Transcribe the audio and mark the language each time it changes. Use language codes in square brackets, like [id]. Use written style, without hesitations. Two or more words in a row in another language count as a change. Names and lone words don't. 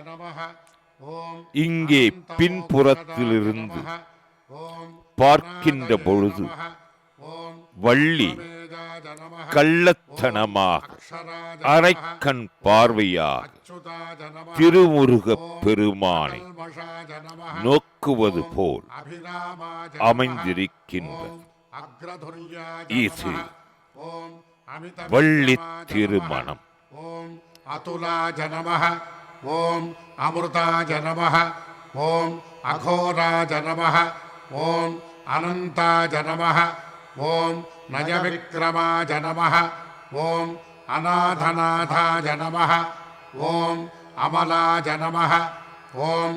[ta] இங்கே பின்புறத்திலிருந்து பார்க்கின்ற பொழுது வள்ளி கள்ளத்தனமாக அரைக்கண் பார்வையாக திருமுருகப் பெருமானை நோக்குவது போல் அமைந்திருக்கின்றது. இது வள்ளி திருமணம். [sa] अतुलाय नमः ओम अमृताय नमः ओम अघोराय नमः ओम अनंताय नमः ओम नयविक्रमाय नमः ओम अनाथनाथाय नमः ओम अमलाय नमः ओम